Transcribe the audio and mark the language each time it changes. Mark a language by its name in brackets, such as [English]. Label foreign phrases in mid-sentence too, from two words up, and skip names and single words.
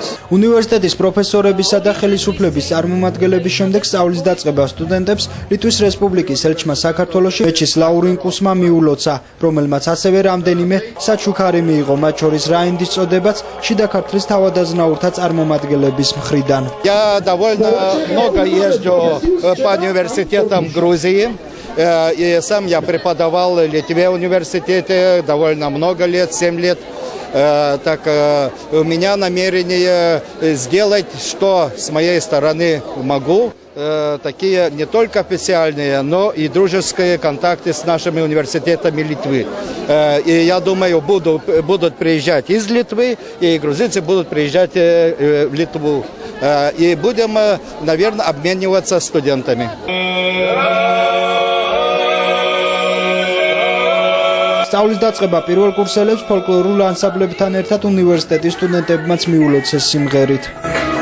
[Georgian] უნივერსიტეტის პროფესორებისა და ხელისუფლების წარმომადგენლების შემდეგ სწავლის დაწყება სტუდენტებს ლიტვის რესპუბლიკის ელჩმა საქართველოში ვიაჩესლავ რინკუსმა მიულოცა, რომელმაც ასევე რამდენიმე საჩუქარი მიიღო, მათ შორის რაინდის წოდებაც შიდა ქართლის თავადაზნაურთა წარმომადგენლების მხრიდან. [Russian] Я довольно много езжу по университетам Грузии. И сам я преподавал в Литве университете довольно много лет, 7 лет. Так у меня намерение сделать, что с моей стороны могу. Такие не только официальные, но и дружеские контакты с нашими университетами Литвы. И я думаю, будут приезжать из Литвы, и грузинцы будут приезжать в Литву. И будем, наверное, обмениваться студентами. [Georgian] სწავლის დაწყება პირველ კურსელებს ფოლკლორულ ანსამბლებთან ერთად უნივერსიტეტის სტუდენტებმაც მიულოცეს სიმღერით.